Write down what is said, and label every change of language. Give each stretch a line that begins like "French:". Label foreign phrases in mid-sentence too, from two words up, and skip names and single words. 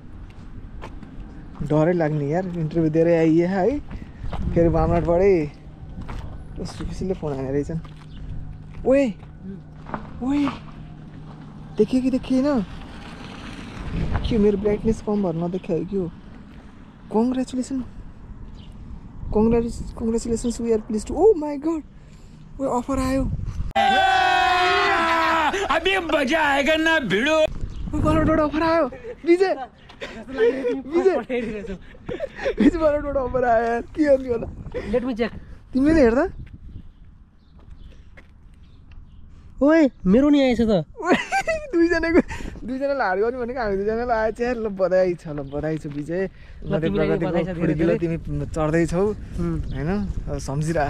Nepali: डरै लाग्ने यार इन्टरभ्यू दिएर आइए है फेरि बामनाटबाटै सुशीलले फोन हानेर रहेछन् ओए ओए देखियो कि देखिएन के मेरो ब्राइटनेस कम भएर नदेखायो कि हो
English: congratulations we are pleased to oh my god
Nepali: ओ अफर आयो
Hindi: अभी मजा आएगा ना भिडो
Nepali: बराबर अफर आयो विजय बराबर अफर आयो यार के गर्नु होला
English: let me check
Nepali: तिमीले हेर्दा ओए मेरो नि आएछ त दुईजनालाई हार गर्नु भनेको हामी दुईजनालाई आएछ यार ल बधाई छ विजय तिमी चढ्दैछौ होइन अब सम्झिरह